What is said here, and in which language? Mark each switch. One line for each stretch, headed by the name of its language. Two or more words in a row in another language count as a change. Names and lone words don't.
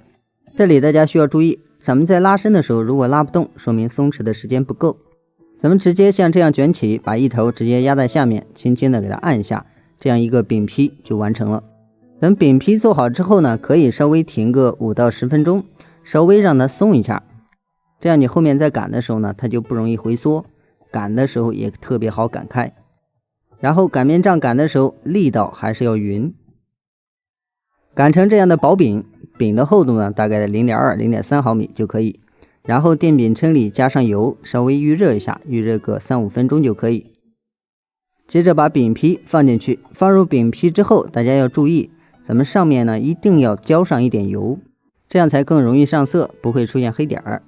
Chinese: 這裡大家需要注意，咱們在拉伸的時候，如果拉不動，說明鬆弛的時間不夠。咱們直接像這樣捲起，把一頭直接壓在下面，輕輕的給它按一下，這樣一個餅坯就完成了。等餅坯做好之後呢，可以稍微停個5到10分鐘，稍微讓它鬆一下，這樣你後面在擀的時候呢，它就不容易回縮，擀的時候也特別好擀開。然後擀面杖擀的時候，力道還是要匀。擀成這樣的薄餅，餅的厚度呢大概0.2、0.3毫米就可以。然後電餅铛裡加上油，稍微預熱一下，預熱個3、5分鐘就可以。接着把餅坯放進去，放入餅坯之後，大家要注意，咱們上面呢一定要澆上一點油，這樣才更容易上色，不會出現黑點兒。